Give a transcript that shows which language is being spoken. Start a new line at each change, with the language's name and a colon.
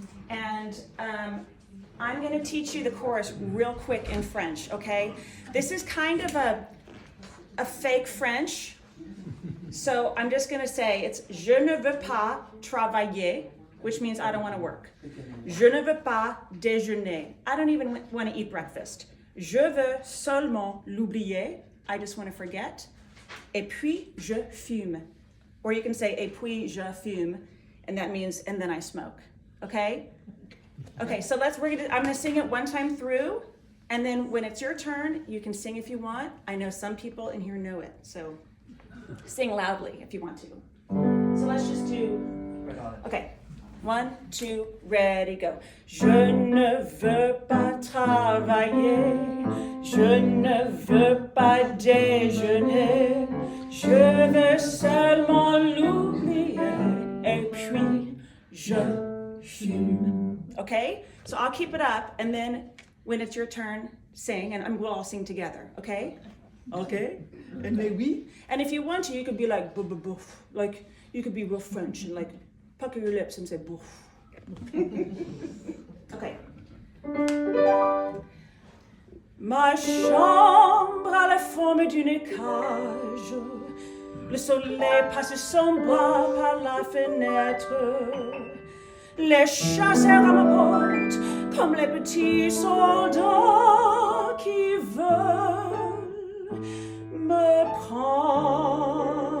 English: And I'm gonna teach you the chorus real quick in French, okay? This is kind of a fake French. So I'm just gonna say, it's
French: Je ne veux pas travailler,
English: which means I don't wanna work.
French: Je ne veux pas déjeuner.
English: I don't even wanna eat breakfast.
French: Je veux seulement l'oublier.
English: I just wanna forget.
French: Et puis je fume.
English: Or you can say,
French: et puis je fume,
English: and that means, and then I smoke. Okay? Okay, so I'm gonna sing it one time through, and then when it's your turn, you can sing if you want. I know some people in here know it, so sing loudly if you want to. So let's just do, okay. 1, 2, ready, go.
French: Je ne veux pas travailler, je ne veux pas déjeuner, je veux seulement l'oublier, et puis je fume.
English: Okay? So I'll keep it up, and then when it's your turn, sing, and we'll all sing together, okay? Okay? And maybe? And if you want to, you could be like, boof, like, you could be real French and like, pucker your lips and say boof. Okay.
French: Ma chambre a la forme d'une cage. Le soleil passe son bras par la fenêtre. Les chasseurs à ma porte, comme les petits soldats qui veulent me prendre.